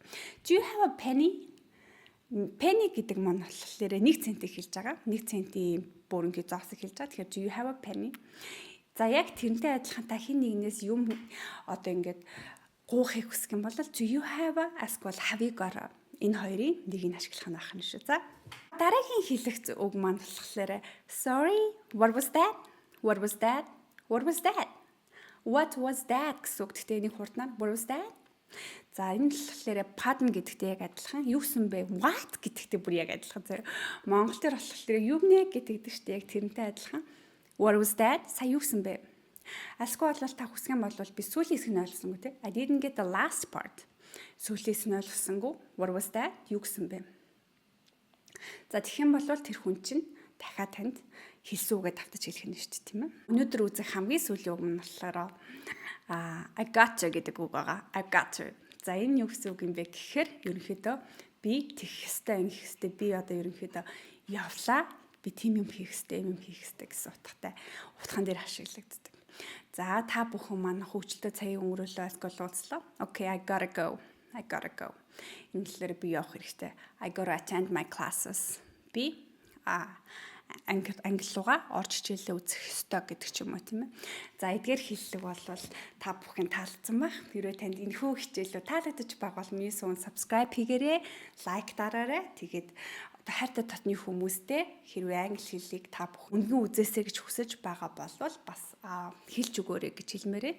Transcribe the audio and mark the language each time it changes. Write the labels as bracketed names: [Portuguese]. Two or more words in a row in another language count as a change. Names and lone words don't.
[English] Do you have a penny? [Mongolian] Penny гэдэг маань болохоор 1 центийг хэлж байгаа. 1 центийн бүрэнгийн зоосыг хэлж байгаа. [English] Тэгэхээр do you have a penny? [Mongolian] За яг тэрнтэй адилхан та хин нэгнээс юм одоо ингээд гуйхыг хүсэх юм бол [English] do you have a [Mongolian] эсвэл [English] have you got a [Mongolian] энэ хоёрын нэгийг ашиглах нь байх нь шүү. За дараагийн хэлэх үг маань болохоор [English] sorry, what was that? What was that? What was that? What was that [Mongolian] гэсэн үг. Тэгтээ энийг хурднаар [English] what was that? [Mongolian] За энэ болохоор pardon гэдэгтэй яг адилхан. Юу гэсэн бэ? What гэдэгтэй бүр яг адилхан. За Монгол дээр болохоор юу нэ гэдэг шүү дээ. Яг тэрнтэй адилхан. [English] What was that? [Mongolian] Сая юу гэсэн бэ? Асгүй бол та хүсэх юм бол би сүүлийн хэсэг нь ойлгосонгүй те. [English] I didn't get the last part. [Mongolian] Сүүлээс нь ойлгосонгүй. [English] What was that? [Mongolian] Юу гэсэн бэ? За тэгэх юм бол тэр хүн чинь дахиад танд хэлсэн үгээ давтаж хэлэх нь шүү дээ, тийм ээ. Өнөөдөр үзэх хамгийн сүүлийн үг нь болохоор [English] I got you [Mongolian] гэдэг үг байгаа. [English] I got you. [Mongolian] За энэ юу гэсэн үг юм бэ гэхээр ерөнхийдөө би тэгэх хэвээр ингэх хэвээр би одоо ерөнхийдөө явлаа. Би тийм юм хийх хэвээр гэсэн утгатай утгаан дээр ашиглагддаг. За та бүхэн маань хөгжилтэй цагийг өнгөрөөлөө эсвэл уулзлаа. [English] Okay, I gotta go. [Mongolian] Энэ хэлээр би явах хэрэгтэй. [English] I gotta attend my classes. [Mongolian] Би англи руугаа орж хичээлээ үзэх ёстой гэдэг ч юм уу тийм ээ. За эдгээр хэллэг бол та бүхэн таалагдсан байх. Хэрвээ танд энэхүү хичээлүүд таалагдаж байгаа бол миний сүүн subscribe хийгээрэй, лайк дараарай. Тэгээд хайртай татны хүмүүстэй хэрвээ англи хэллийг та бүхэн үнэн үзээсэй гэж хүсэж байгаа бол бас хэлж өгөөрэй гэж хэлмээрээ.